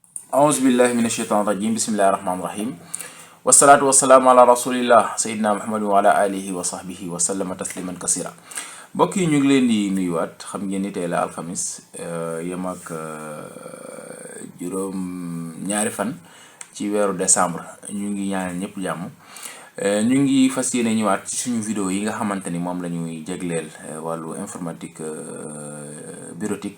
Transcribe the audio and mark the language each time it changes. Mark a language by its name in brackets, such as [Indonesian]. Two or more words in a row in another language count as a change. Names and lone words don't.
[Arabic] أعوذ بالله من الشيطان الرجيم بسم الله الرحمن الرحيم والصلاة والسلام على رسول الله سيدنا محمد وعلى آله وصحبه وسلم تسليما كثيرا. [Wolof] mbokk yi ñu ngi leen di nuyuwaat. xam ngeen ni tey la alxamis yem ak juróom ñaari fan ci weeru décembre. ñu ngi ñaanal ñëpp jàmm. ñu ngi fas yéene ñëwaat ci suñu vidéo yi nga xamante ni moom la ñuy jégleel wàllu [French] informatique bureautique.